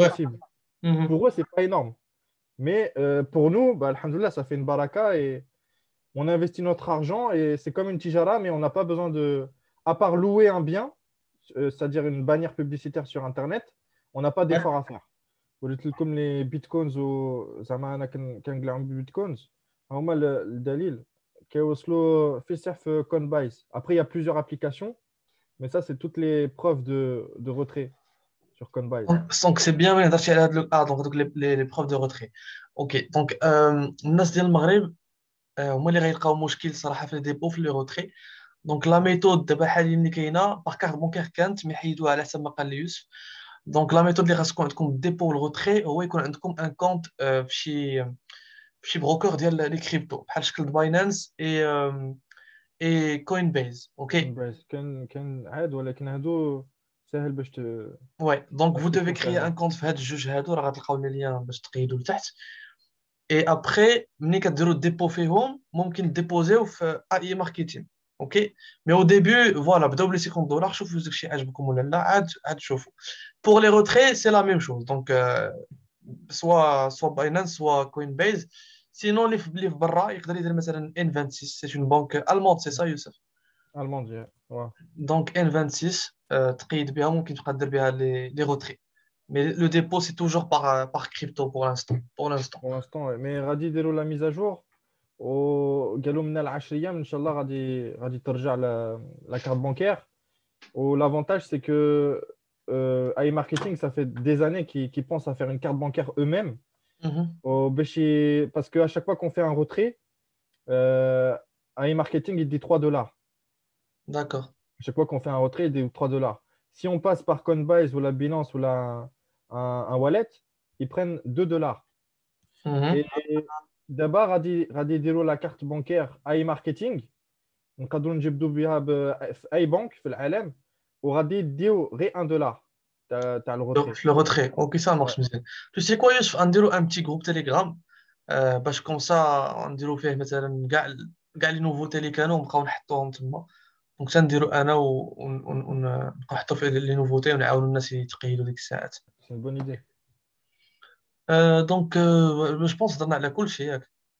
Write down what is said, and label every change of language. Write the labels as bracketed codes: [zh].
[fr] Ouais. possible. Mhm. Pour eux, c'est pas énorme. Mais pour nous, bah, alhamdoulilah, ça fait une baraka et on investit notre argent et c'est comme une tijara, mais on n'a pas besoin de, à part louer un bien, c'est-à-dire une bannière publicitaire sur Internet, on n'a pas Ouais. d'effort à faire. Comme les bitcoins ou [ar] زعما انا كنقلع bitcoins هما الدليل كيوصلوا في سيف في Coinbase. [fr] Après il y a plusieurs applications, mais ça c'est toutes les preuves de retrait sur Coinbase. Donc c'est bien, mais [ar] هضرتي على [fr] donc les preuves de retrait. [ar] Ok, donc الناس ديال المغرب هما اللي غيلقاو مشكل صراحه في لي ديبو في لي روتري. دونك لا ميثود دابا حاليا اللي كاينه باغ كارت بونكير كانت، مي حيدوها على حسب ما قال لي يوسف. دونك لا ميثود اللي خاصكم عندكم الديبو والغوتري هو يكون عندكم ان كونت في شي بروكر ديال لي كريبتو بحال شكل باينانس اي كوين بيز. اوكي. Coinbase كان عاد ولكن هادو سهل باش [fr] Ouais, donc vous devez l'inscription créer un [ar] سهله. compte في هاد الجوج هادو، راه غتلقاو لي ليان باش تقيدوا لتحت. اي ابخي ملي كديروا الديبو فيهم ممكن ديبوزيو في اي ماركتين. اوكي. مي او ديبي فوالا بداو بلي 50 دولار، شوفوا داكشي عجبكم ولا لا، عاد شوفوا. بور لي روتري سي لا ميم شوز، دونك سوا باينانس سوا كوين بيز. سينون اللي في برا يقدر يدير مثلا ان 26، سي اون بانك الموند، سي سا يوسف؟ [fr] Allemande ouais. [ar] دونك ان 26 تقيد بها، ممكن تبقى دير بها لي روتري. [fr] Mais le dépôt, c'est toujours par crypto pour l'instant. Pour l'instant. Pour l'instant ouais. Mais [ar] غادي يديروا [fr] la mise à jour [ar] وقالوا من 10 ايام ان شاء الله غادي ترجع [fr] la carte bancaire. L'avantage, c'est que iMarketing, ça fait des années qu'ils pensent à faire une carte bancaire eux-mêmes. Mhm. Parce qu'à chaque fois qu'on fait un retrait, euh, iMarketing, il dit 3 dollars. D'accord. À chaque fois qu'on fait un retrait, il dit 3 dollars. Si on passe par Coinbase ou la Binance ou un wallet, ils prennent 2 dollars. Mhm. Et d'abord, [ar] غادي يديروا [fr] la carte bancaire iMarketing. [ar] نقدروا نجبدوا بها في اي بنك في العالم وغادي يديو غير 1 دولار تاع الغوتري. [fr] Le retrait. Ok, ça marche bien. Tu sais quoi, Youssef, on dirait un petit groupe Telegram. Parce que comme ça, on dirait [ar] فيه مثلا كاع [fr] les nouveautés [ar] اللي كانوا نبقاو نحطوهم تما. دونك تنديروا انا ونبقاو نحطوا فيه لي نوفوتي ونعاونوا الناس يتقيدوا ديك الساعات. [fr] C'est une bonne idée. [ar] دونك جو بونس هضرنا على كل شيء ياك.